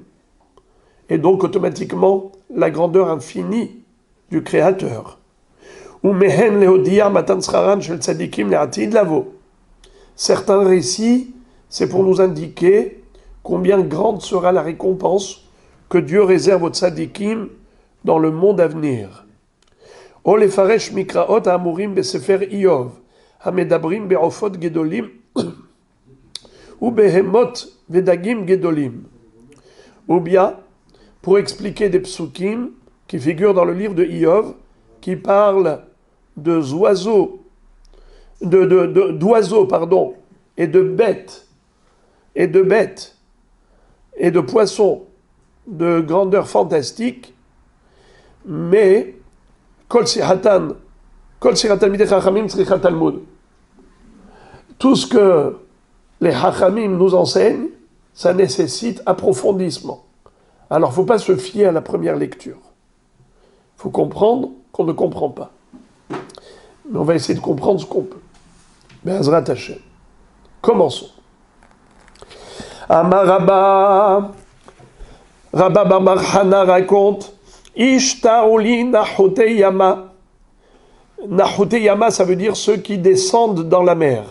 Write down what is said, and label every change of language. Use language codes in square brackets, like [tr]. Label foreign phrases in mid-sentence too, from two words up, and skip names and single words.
[fr] Et donc automatiquement la grandeur infinie du Créateur. Certains récits, c'est pour nous indiquer combien grande sera la récompense que Dieu réserve aux tzadikim dans le monde à venir. [he] או לפרש מקראות האמורים בספר איוב, המדברים בעופות גדולים, ou בהמות ודגים גדולים. [fr] Ou bien, pour expliquer des psukim qui figurent dans le livre de Iyov, qui parlent d'oiseaux, et de bêtes, et de poissons de grandeur fantastique, mais [he] כל שיחתן מידי חכמים צריכה תלמוד. [fr] Tout ce que les chachamim nous enseignent, ça nécessite approfondissement. Alors, il ne faut pas se fier à la première lecture. Il faut comprendre qu'on ne comprend pas. Mais on va essayer de comprendre ce qu'on peut. [he] בעזרת ה. Commençons. אמר רבה. [fr] Rabba bar Hana raconte [arc] אשתעו לי נחותי ימא. נחותי ימא, [fr] ça veut dire ceux qui descendent dans la mer.